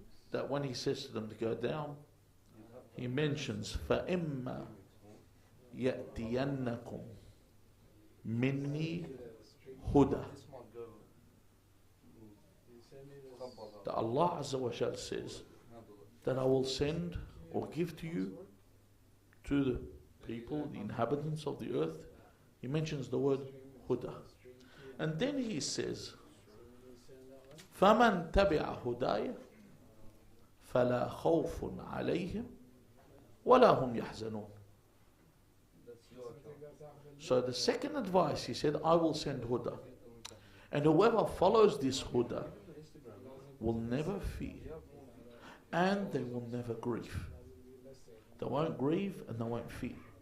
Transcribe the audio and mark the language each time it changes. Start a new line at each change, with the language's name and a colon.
English: that when he says to them to go down, he mentions
Arabic: فَإِمَّا يَأْتِيَنَّكُمْ مِنِّي هُدَى.
English: That Allah Azza wa Jal says that I will send or give to you, to the people, the inhabitants of the earth. He mentions the word huda. And then he says,
Arabic: فَمَنْ تَبِعَ هُدَايَ فَلَا خَوْفٌ عَلَيْهِمْ وَلَا هُمْ يَحْزَنُونَ.
English: So the second advice, he said, I will send huda. And whoever follows this huda will never fear, and they will never grieve. They won't grieve and they won't fear.